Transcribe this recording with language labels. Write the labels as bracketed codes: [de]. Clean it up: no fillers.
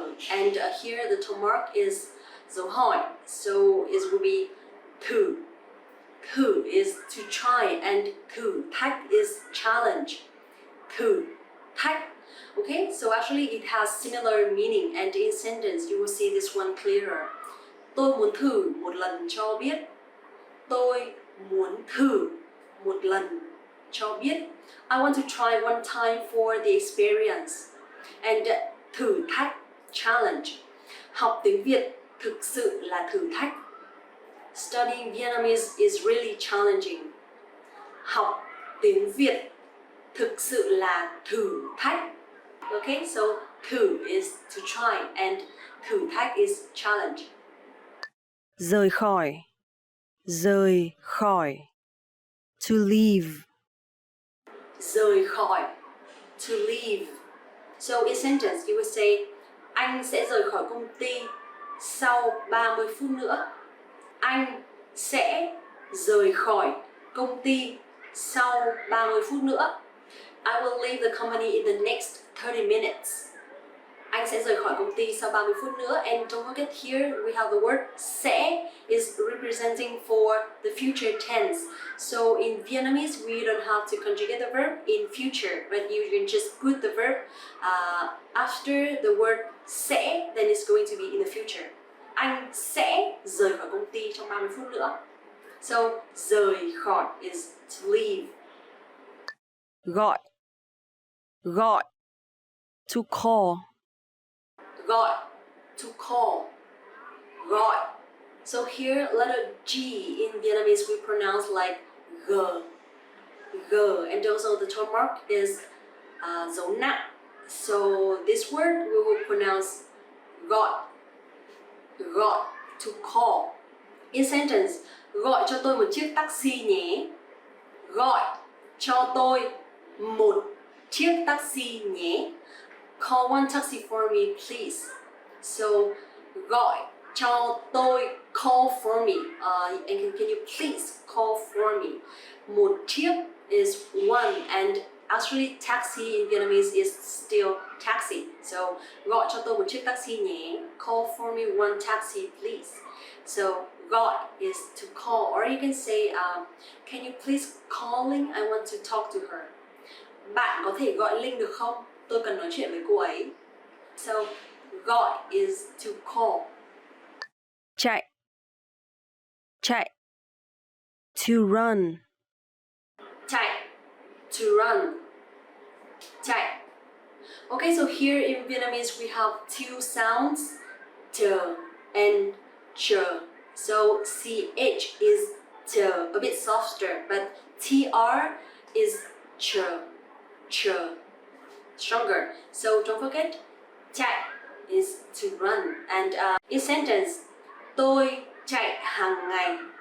[en] And here the tone mark is dấu hỏi, so it will be thử. Thử is to try, and thử thách is challenge. [vi] Thử thách. [en] Okay, so actually it has similar meaning, and in sentence you will see this one clearer. [vi] Tôi muốn thử một lần cho biết. Tôi muốn thử một lần cho biết. [en] I want to try one time for the experience. [vi] And thử thách, challenge. Học tiếng Việt thực sự là thử thách. [en] studying Vietnamese is really challenging. [vi] Học tiếng Việt thực sự là thử thách. [en] Okay, so thử is to try and thử thách is challenge. [vi] Rời khỏi. Rời khỏi. [en] To leave. [vi] Rời khỏi. [en] To leave. So in sentence you would say [vi] anh sẽ rời khỏi công ty sau 30 phút nữa. Anh sẽ rời khỏi công ty sau 30 phút nữa. [en] I will leave the company in the next 30 minutes. [vi] Anh sẽ rời khỏi công ty sau 30 phút nữa. [en] And don't forget here we have the word sẽ is representing for the future tense. So in Vietnamese we don't have to conjugate the verb in future, but you can just put the verb after the word sẽ, then it's going to be in the future. [vi] Anh sẽ rời khỏi công ty trong 30 phút nữa. [en] So rời khỏi is to leave. [vi] Gọi. Gọi. [en] To call. [vi] Gọi. [en] To call. [vi] Gọi. [en] So here letter G in Vietnamese we pronounce like G. G. And also the tone mark is dấu nặng. So this word we will pronounce gọi. Gọi. To call. In sentence, [vi] gọi cho tôi một chiếc taxi nhé. Gọi cho tôi một chiếc taxi nhé. [en] Call one taxi for me, please. So, [vi] gọi cho tôi, [en] call for me. And can you please call for me? Một chiếc is one, and actually taxi in Vietnamese is still taxi. [vi] So, gọi cho tôi một chiếc taxi nhé. [en] Call for me one taxi, please. So, gọi is to call, or you can say, can you please call Linh? I want to talk to her. [vi] Bạn có thể gọi Linh được không? Tôi cần nói chuyện với cô ấy. [en] So, gọi is to call. [vi] Chạy. Chạy. [en] To run. [vi] Chạy. [en] To run. [vi] Chạy. [en] Okay, so here in Vietnamese we have two sounds, t and ch. So ch is t, a bit softer, but tr is ch, ch, stronger. So don't forget, chạy is to run. And in sentence, [vi] tôi chạy hàng ngày.